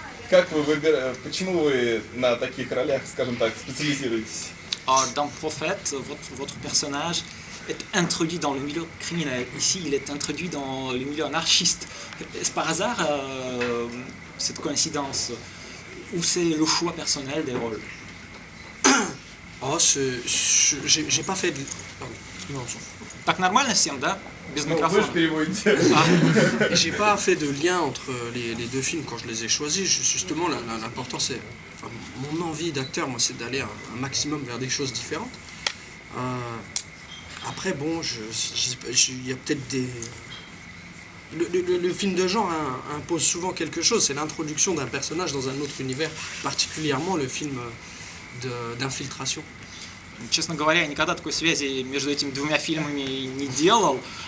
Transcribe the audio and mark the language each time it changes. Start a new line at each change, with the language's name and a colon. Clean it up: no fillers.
Russian: Как вы выбираете, почему вы на таких ролях, скажем так, специализируетесь?
French: Dans Prophète, votre personnage est introduit dans le milieu criminel. Ici, il est introduit dans le milieu anarchiste. Est-ce par hasard cette coïncidence ou c'est le choix personnel des rôles? Oh, j'ai pas fait de... Pardon. Non,
Russian: Так нормально всем, да? Без Ну, вы микрофона. же переводите.
French: j'ai pas fait de lien entre les deux films quand je les ai choisis. Justement, l'important, c'est... Enfin, mon envie d'acteur, moi, c'est d'aller un maximum vers des choses différentes. Après, bon, il y a peut-être des... Le film de genre impose souvent quelque chose. C'est l'introduction d'un personnage dans un autre univers, particulièrement le film d'infiltration.
Russian: Честно говоря, я никогда такой связи между этими двумя фильмами не делал.